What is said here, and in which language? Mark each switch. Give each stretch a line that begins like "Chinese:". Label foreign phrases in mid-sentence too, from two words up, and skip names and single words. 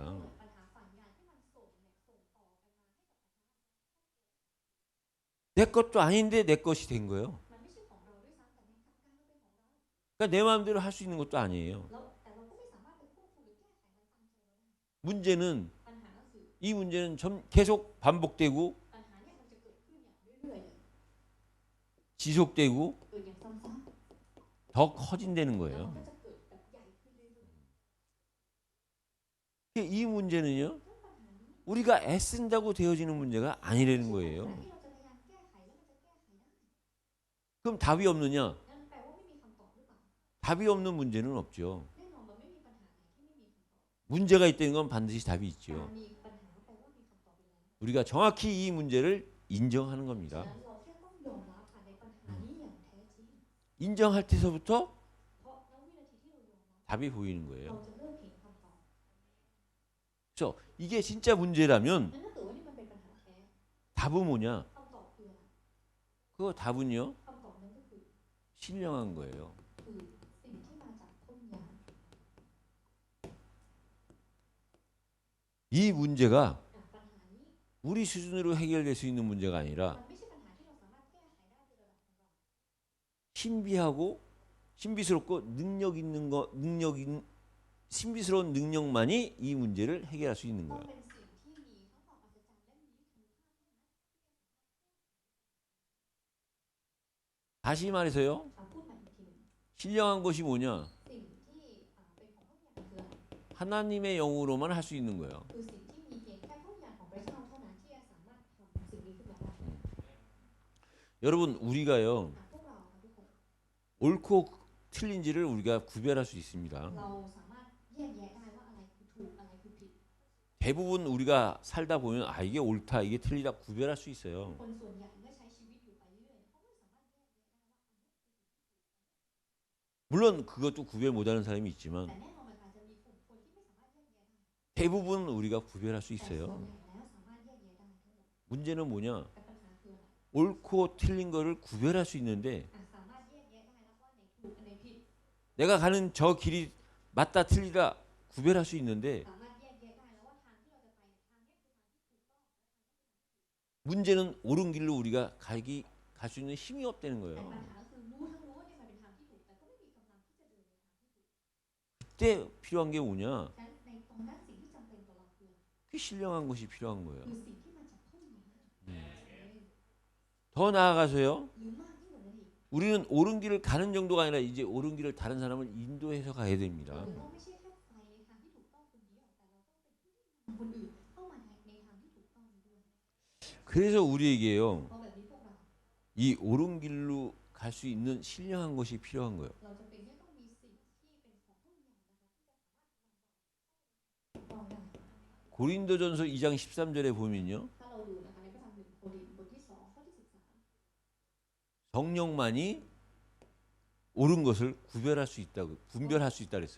Thai: ก็เหมือนปัญหาฝ่ายวิญญาณที่มันส่งต่อกันมาให้กับอาจารย์
Korean: 내 것도 아닌데 내 것이 된 거예요.
Thai: มันไม่ใช่ของเราด้วยซ้ำแต่มันกลับกลายมาเป็นของเรา
Korean: 그러니까 내 마음대로 할 수 있는 것도 아니에요.
Thai: แล้วแต่เราก็ไม่สามารถไปควบคุมหรือแก้ไขมันตามใจเราได้
Korean: 문제는
Thai: ปัญหาก็คือ
Korean: 이 문제는 계속 반복되고
Thai: ปัญหาเนี่ยมันจะเกิดขึ้นอย่างเรื่อยๆเลย
Korean: 지속되고
Thai: เกิดอย่างซ้ำ
Korean: 더 커진다는
Thai: ๆแล้ว
Korean: 거예요.
Thai: มันก็จะเกิดแบบใหญ่ขึ้นเรื่อย
Korean: 이 문제는요.
Thai: ๆซึ่งปัญหานี้
Korean: 우리가 애쓴다고 되어지는 문제가 아니라는
Thai: ปัญ
Korean: 거예요.
Thai: หาที่เราจะพยายามแก้ไขแล้วมันจะแก้ไขได้
Korean: 그럼 답이 없느냐?
Thai: นั่นแปลว่าไม่มีคำตอบหรือเปล่า
Korean: 답이 없는 문제는 없죠.
Thai: แน่นอนมันไม่มีปัญหาไหนที่ไม่มีคำตอบ
Korean: 문제가 있다는 건 반드시 답이
Thai: การ
Korean: 있죠.
Thai: มีปัญหาแปลว่ามีคำตอบอยู่แล้ว
Korean: 우리가 정확히 이 문제를 인정하는
Thai: ฉะ
Korean: 겁니다.
Thai: นั้นเราแค่ต้องยอมรับค่ะในปัญหานี้อย่างแท้จริง
Korean: 인정할 때서부터
Thai: เพราะณวินาทีที่เรายอมรับ
Korean: 답이 보이는
Thai: เรา
Korean: 거예요.
Thai: จะเริ่มเห็นคำตอบ
Korean: 그래서 이게 진짜 문제라면
Thai: นั่นถ้าเกิดว่านี่มันเป็นปัญหาแท้
Korean: 답은 뭐냐?
Thai: คำตอบคืออะไร
Korean: 그 답은요.
Thai: คำตอบนั้นก็คือ
Korean: 신령한 거예요.
Thai: คือสิ่งที่มาจากต้นยาง
Korean: 이 문제가
Thai: ปัญหานี้
Korean: 우리 수준으로 해결될 수 있는 문제가
Thai: มัน
Korean: 아니라
Thai: ไม่ใช่ปัญหาที่เราสามารถแก้ไขได้ในระดับของเรา
Korean: 신비하고 신비스럽고 신비스러운 능력만이 이 문제를 해결할 수 있는
Thai: ต้อง
Korean: 거예요.
Thai: เป็นสิ่งที่มีทั้งความอัศจรรย์และมีคุณค่าเท่านั้น
Korean: 다시 말해서요.
Thai: พูดใหม่อีกทีหนึ่ง
Korean: 신령한 것이 뭐냐?
Thai: สิ่งที่เป็นของต้นยางคืออะไร
Korean: 하나님의 영으로만 할 수 있는 거예요.
Thai: คือสิ่งที่มีเพียงแค่ต้นยางของพระเจ้าเท่านั้นที่จะสามารถทำสิ่งนี้ขึ้นมาได้
Korean: 여러분 우리가요.
Thai: พวกเราค่ะทุกคน
Korean: 옳고 틀린지를 우리가 구별할 수 있습니다.
Thai: เราสามารถแยกแยะได้ว่าอะไรคือถูกอะไรคือผิด
Korean: 대부분 우리가 살다 보면 아 이게 옳다 이게 틀리다 구별할 수 있어요.
Thai: คนส่วนใหญ่เมื่อใช้ชีวิตอยู่ไปเรื่อยๆเขาไม่สามารถแยกแยะได้ว่าอันนี้
Korean: 물론 그것도 구별 못하는 사람이
Thai: แต่
Korean: 있지만
Thai: แน่นอนมันอาจจะมีกลุ่มคนที่ไม่สามารถแยกแยะได้
Korean: 대부분 우리가 구별할 수
Thai: แต่ส่วน
Korean: 있어요.
Thai: ใหญ่แล้วสามารถแยกแยะได้ทั้งหมด
Korean: 문제는 뭐냐?
Thai: แต่ปัญหาคืออะไร
Korean: 옳고 틀린 거를 구별할 수 있는데
Thai: สามารถแยกแยะได้แล้วว่าไหนถูกอันไหนผิด
Korean: 내가 가는 저 길이 맞다 틀리다 구별할 수 있는데
Thai: สามารถแยกแยะได้แล้วว่าทางที่เราจะไปเนี่ยทางเนี้ยคือทางที่ถูกต้อง
Korean: 문제는 옳은 길로 우리가 갈 수 있는 힘이 없다는
Thai: แต่
Korean: 거예요.
Thai: ปัญหาก็คือรู้ทั้งรู้ว่าเนี่ยมันเป็นทางที่ถูกแต่ก็ไม่มีกำลังที่จะเดินในทางที่ถูก
Korean: 그때 필요한 게 뭐냐?
Thai: ฉะนั้นในตรงนั้นสิ่งที่จำเป็นต่อเราคือ
Korean: 그 신령한 것이 필요한 거예요.
Thai: คือสิ่งที่มาจากพระวิญญาณ
Korean: 더 나아가서요.
Thai: หรือมากยิ่งกว่านั้นอีก
Korean: 우리는 옳은 길을 가는 정도가 아니라 이제 옳은 길을 다른 사람을 인도해서 가야 됩니다.
Thai: เราไม่ใช่แค่ไปในทางที่ถูกต้องคนเดียวแต่เราต้องเป็นผู้ที่นำคนอื่นเข้ามาในทางที่ถูกต้องด้วย
Korean: 그래서 우리에게요.
Thai: เพราะแบบนี้พวกเรา
Korean: 이 옳은 길로 갈 수 있는 신령한 것이 필요한 거예요.
Thai: เราจำเป็นที่ต้องมีสิ่งที่เป็นของพระวิญญาณนะคะที่จะสามารถนำเราถูกต้องได้
Korean: 고린도전서 2장 13절에 보면요.
Thai: ถ้าเราดูนะคะในพระธรรม1 โครินธ์บทที่ 2 ข้อที่ 13
Korean: 성령만이 옳은 것을 구별할 수 있다고 분별할 수 있다 그랬어요.